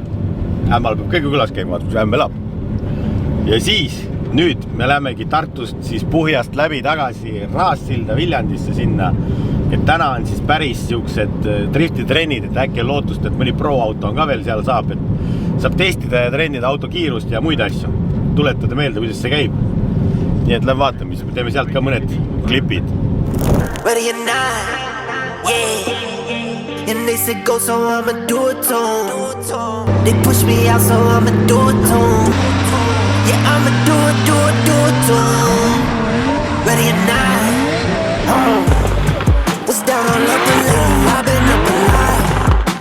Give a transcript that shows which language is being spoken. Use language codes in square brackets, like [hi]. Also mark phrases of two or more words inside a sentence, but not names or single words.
[et] Ämmal peab kõige külas käima, kus Ämm elab. Ja siis, nüüd me lähemegi Tartust siis Puhjast läbi tagasi Raassilda Viljandisse sinna. Et täna on siis päris siuksed driftitrennid, et äkki on lootust, et mõni pro-auto on ka veel seal saab, et saab testida ja trennida auto kiirust ja muid asju. Tuletada meelde, kuidas see käib. Nii et lähen vaatame, siis me teeme sealt ka mõned klipid. [en] Ready or not, yeah. And they said go, so I'ma do it to 'em. They push me out, so I'ma do it to 'em. Yeah, I'ma do it to 'em. Ready or not, was down all up a little, I've been up a lot.